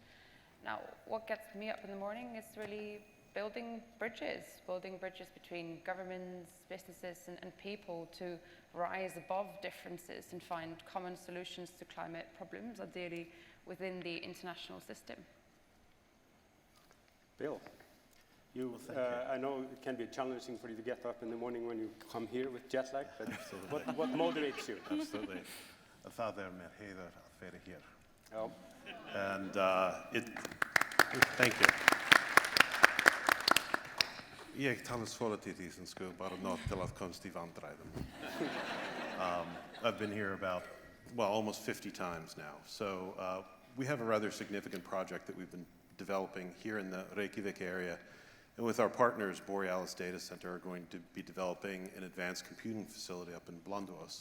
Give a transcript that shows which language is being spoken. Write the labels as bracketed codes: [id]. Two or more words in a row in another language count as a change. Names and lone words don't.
[en] Now, what gets me up in the morning is really building bridges between governments, businesses, and people to rise above differences and find common solutions to climate problems, ideally within the international system. Bill, I know it can be challenging for you to get up in the morning when you come here with jet lag, but what motivates you? Absolutely. [is] Það mér heiður að vera hér. [en] Oh. And thank you. [is] Ég tala svolítið íslensku, [en] bara not [is] til að komast í vandræðum. [en] I've been here almost 50 times now. So we have a rather significant project that we've been developing here in the Reykjavík area. And with our partners, Borealis Data Center, are going to be developing an advanced computing facility up in Blönduós.